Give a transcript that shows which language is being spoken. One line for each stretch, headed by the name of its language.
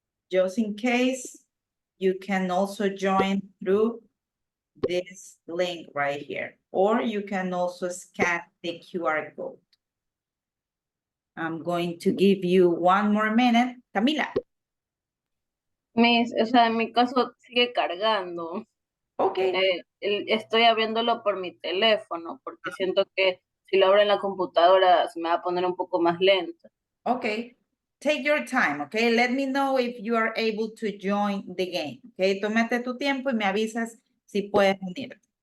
English: Just in case, you can also join through this link right here, or you can also scan the QR code. I'm going to give you one more minute. Camila.
Spanish: Miss, o sea, en mi caso sigue cargando.
English: Okay,
Spanish: Estoy abriéndolo por mi teléfono porque siento que si lo abro en la computadora se me va a poner un poco más lento.
English: okay. Take your time, okay? Let me know if you are able to join the game, okay?
Spanish: Tómate tu tiempo y me avisas si puedes unirte.